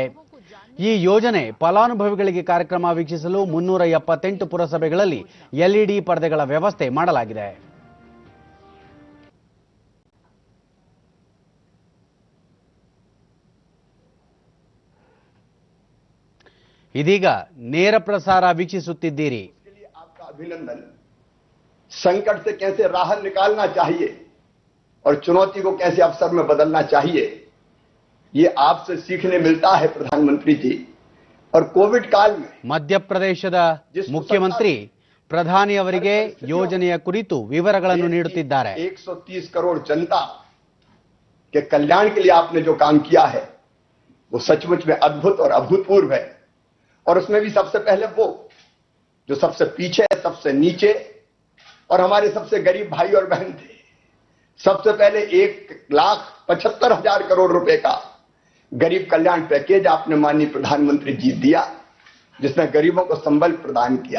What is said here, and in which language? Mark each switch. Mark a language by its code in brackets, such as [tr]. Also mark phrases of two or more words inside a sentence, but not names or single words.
[kn] ಈ ಯೋಜನೆ ಫಲಾನುಭವಿಗಳಿಗೆ ಕಾರ್ಯಕ್ರಮ ವೀಕ್ಷಿಸಲು 378 ಪುರಸಭೆಗಳಲ್ಲಿ ಎಲ್ಇಡಿ ಪರದೆಗಳ ವ್ಯವಸ್ಥೆ ಮಾಡಲಾಗಿದೆ. ಇದೀಗ ನೇರ ಪ್ರಸಾರ ವೀಕ್ಷಿಸುತ್ತಿದ್ದೀರಿ. [hi] अभिनंदन। संकट से कैसे राहत निकालना चाहिए और चुनौती को कैसे अवसर में बदलना चाहिए, ये आपसे सीखने मिलता है प्रधानमंत्री जी। और कोविड काल में [kn] ಮಧ್ಯಪ್ರದೇಶದ ಮುಖ್ಯಮಂತ್ರಿ ಪ್ರಧಾನಿ ಅವರಿಗೆ ಯೋಜನೆಯ ಕುರಿತು ವಿವರಗಳನ್ನು ನೀಡುತ್ತಿದ್ದಾರೆ. [hi] 130 करोड़ जनता के कल्याण के लिए आपने जो काम किया है वो सचमुच में अद्भुत और अभूतपूर्व है। और उसमें भी सबसे पहले वो जो सबसे पीछे, सबसे नीचे और हमारे सबसे गरीब भाई और बहन थे। सबसे पहले 1,75,000 करोड़ रुपए का गरीब कल्याण पैकेज आपने माननीय प्रधानमंत्री जी दिया, जिसने गरीबों को संबल प्रदान किया।